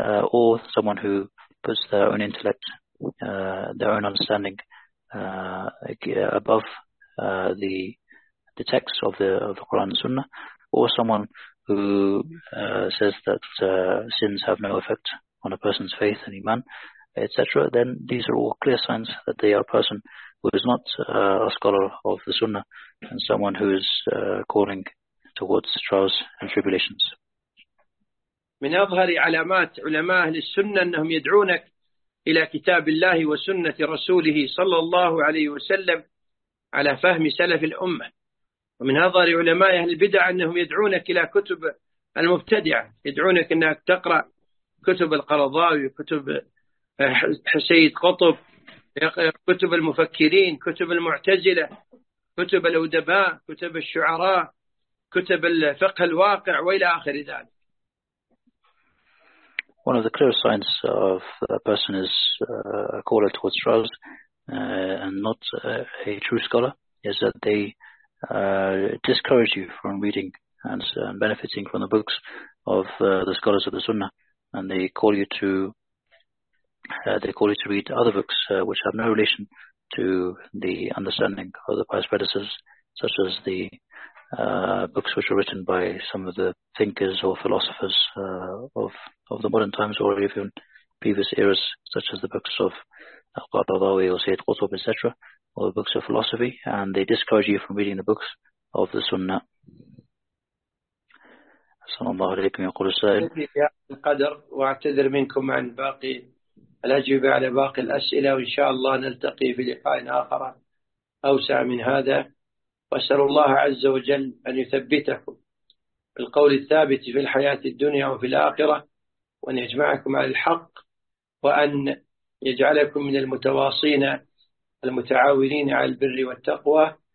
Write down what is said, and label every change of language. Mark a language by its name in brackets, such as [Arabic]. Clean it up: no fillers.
[English] or someone who puts their own intellect, their own understanding above the text of the Quran and Sunnah, or someone who says that sins have no effect on a person's faith and iman, etc., then these are all clear signs that they are a person who is not a scholar of the Sunnah and someone who is calling towards trials and tribulations. [Arabic] من أظهر علامات علماء أهل السنة أنهم يدعونك إلى كتاب الله وسنة رسوله صلى الله عليه وسلم على فهم سلف الأمة. ومن أظهر علماء أهل البدع أنهم يدعونك إلى كتب المبتدعة، يدعونك أنك تقرأ كتب القرضاوي، كتب سيد قطب، كتب المفكرين، كتب المعتزلة، كتب الأدباء، كتب الشعراء، كتب الفقه الواقع وإلى آخر ذلك. [English] One of the clear signs of a person is a caller towards trials and not a true scholar is that they discourage you from reading and benefiting from the books of the scholars of the Sunnah, and they call you to read other books which have no relation to the understanding of the pious predecessors, such as the books which were written by some of the thinkers or philosophers of the modern times or even previous eras, such as the books of Al-Qaradawi or Sayyid Qutb, etc., or the books of philosophy, and they discourage you from reading the books of the Sunnah. [Arabic] السلام عليكم. يقول السائل: يا القدر، وأعتذر منكم عن باقي الأجوبة على باقي الأسئلة، وإن شاء الله نلتقي في لقاء آخر أوسع من هذا، وأسأل الله عز وجل أن يثبتكم بالقول الثابت في الحياة الدنيا وفي الآخرة، وأن يجمعكم على الحق، وأن يجعلكم من المتواصين المتعاونين على البر والتقوى.